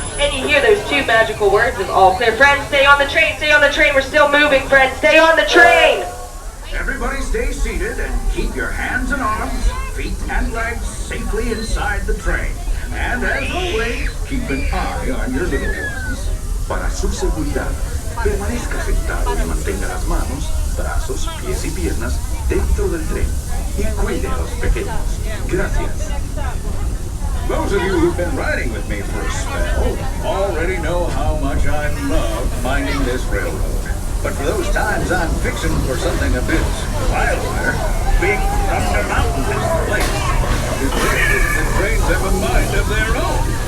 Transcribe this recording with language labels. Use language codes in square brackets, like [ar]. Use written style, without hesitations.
[en] And you hear those two magical words of all clear. Friends, stay on the train, stay on the train. We're still moving, friends. Stay on the train. Everybody stay seated and keep your hands and arms, feet and legs safely inside the train. And as always, keep an eye on your little ones. [es] Para su seguridad, permanezca sentado y mantenga las manos, brazos, pies y piernas dentro del tren y cuide a los pequeños. Gracias. [en] Those of you who've been riding with me for a spell already know how much I love minding this railroad. But for those times I'm fixing for something a bit wilder, Big Thunder Mountain is the place. The trains have a mind of their own.